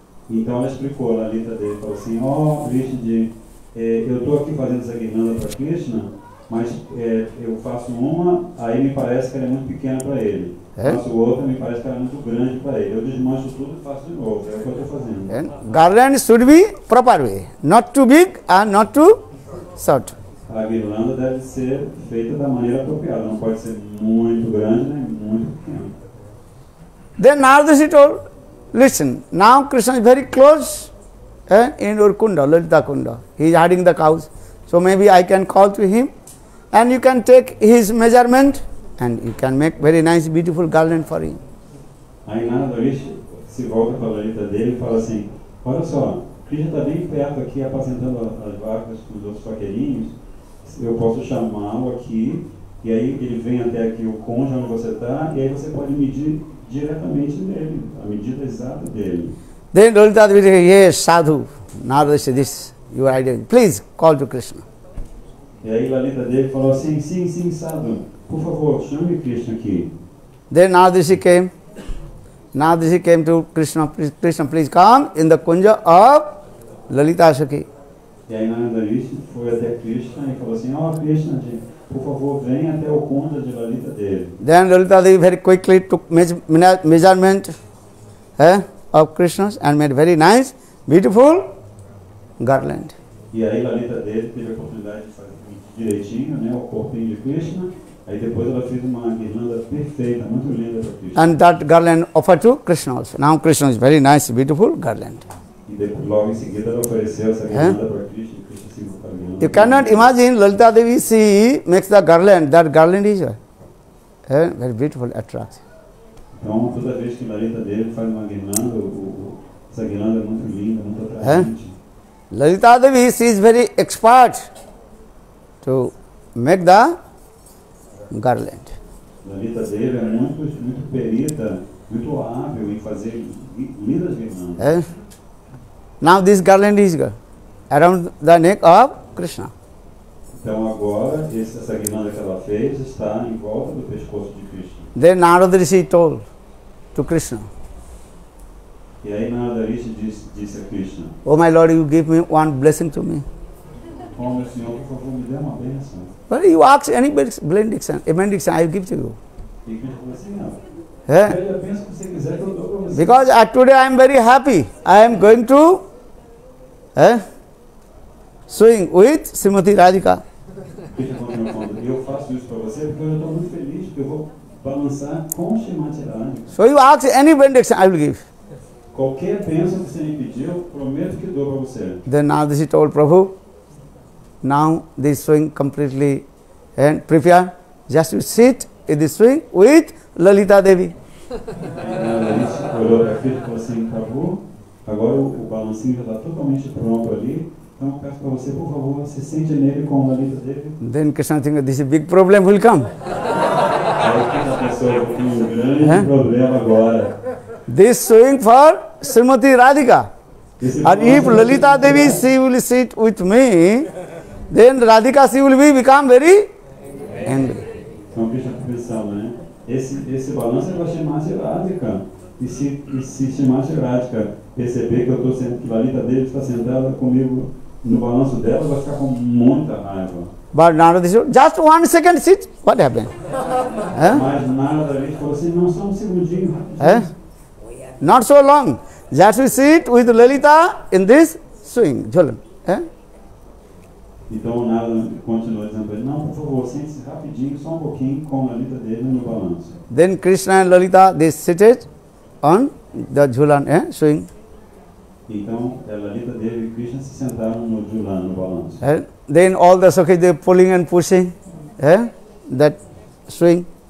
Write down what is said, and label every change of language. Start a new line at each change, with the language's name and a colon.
Portuguese: Então ela explicou, a Lalita Devi falou assim, ó Rishi, eu estou aqui fazendo essa guirlanda para Krishna, mas eu faço uma, aí me parece que ela é muito pequena para ele. Faço outra, me parece que ela é muito grande para ele. Eu desmancho tudo e faço de novo. É o que eu estou fazendo.
English: Garland should be proper way, not too big and not too short.
Portuguese: A guirlanda deve ser feita da maneira apropriada. Não pode ser muito grande nem muito pequena.
English: Then Narada told, listen, now Krishna is very close in your kunda, Lalita Kunda. He is herding the cows. So maybe I can call to him and you can take his measurement and you can make very nice, beautiful garland for him.
Portuguese: Aí Narada Rishi se volta para a Lalita dele e fala assim, olha só, Krishna está bem perto aqui apacentando as vacas com os outros vaqueirinhos, eu posso chamá-lo aqui e aí ele vem até aqui o conja onde você está e aí você pode medir diretamente nele, a medida exata dele.
English: Then Lalita Devi said, yes, sadhu, Narada said, this you are doing. Please call to Krishna.
Portuguese: E aí Lalita Devi falou assim, sim, sadhu, por favor, chame Krishna aqui.
English: Then Narada came. Narada came to Krishna, please come in the kunja of Lalita Sakhi.
Portuguese: E aí Narada Rishi foi até Krishna e falou assim, Krishna, por favor, venha até o kunja de Lalita Devi.
English: Then Lalita Devi very quickly took measurement of Krishna and made very nice, beautiful garland.
Portuguese: E aí Lalita Devi teve a oportunidade de fazer direitinho, né, o corpinho de Krishna. Aí depois ela fez uma guirlanda perfeita, muito linda para Krishna.
English: And that garland offered to Krishna also. Now Krishna is very nice, beautiful garland.
Portuguese: E depois, logo em seguida ela ofereceu essa guirlanda para Krishna e Krishna se envolveu com a guirlanda.
English: You cannot imagine Lalita Devi, she makes the garland. That garland is very beautiful, attractive.
Portuguese: Então toda vez que Lalita Devi faz uma guirlanda, essa guirlanda é muito linda, muito atraente.
English: Lalita Devi, she is very expert to make the garland.
Portuguese: Lalita Devi é muito perita, muito hábil em fazer lindas guirlandas.
English: Now this garland is around the neck of Krishna.
Portuguese: Então agora, essa guirlanda que ela fez está em volta do pescoço de Krishna.
English: Then Narada Rishi told to Krishna,
Portuguese: E aí Narada Rishi disse a Krishna:
English: "Oh my Lord, you give me one blessing to me."
Portuguese: "Oh meu Senhor, por favor, me dê uma bênção."
English: But you ask any benediction, I will give to you.
Portuguese: E Krishna falou assim: "Não, Eh? pede a bênção que você quiser que eu dou para você."
English: Because today I am very happy. I am going to swing with Srimati Radhika.
Portuguese: Krishna falou: "Meu filho, eu faço isso para você porque eu estou muito feliz, porque eu vou balançar com Srimati Radhika.
English: So you ask any benediction, I will give.
Portuguese: Qualquer bênção que você me pedir, eu prometo que dou para você."
English: Then Narada Rishi told Prabhu, now this swing completely and prepare. Just to sit in the swing with Lalita Devi.
Portuguese: Narada Rishi olhou para Krishna e falou assim: "Prabhu, agora o balancinho já está totalmente pronto ali. Então eu peço para você, por favor, se sente nele com a Lalita Devi."
English: Then Krishna thinks this is a big problem will come.
Portuguese: Aí Krishna pensou que um grande problema agora.
English: This swing for Srimati Radhika.
Portuguese: Esse
English: And if
Portuguese: balanço-
English: Lalita Devi, she will sit with me, then Radhika, she will become very angry.
Portuguese: Então Krishna está pensando, né? Esse balanço é para Srimati Radhika. E se Srimati Radhika perceber que eu estou sendo, que Lalita Devi está sentada comigo no balanço dela, vai ficar com muita raiva.
English: But Narada said, just 1 second sit, what happened?
Portuguese: Mas Narada Rishi falou assim: "Não, só um segundinho, rapidinho."
English: Not so long. Just we sit with Lalita in this swing, Jholan.
Portuguese: Então o Narada continuou dizendo para ele: "Não, por favor, sente-se rapidinho, só um pouquinho com a Lalita Devi no balanço."
English: Then Krishna and Lalita, they seated on the Jholan, swing.
Portuguese: Então Lalita Devi e Krishna se sentaram no Jhulan, no balanço.
English: Then all the Sakhis, they pulling and pushing that swing.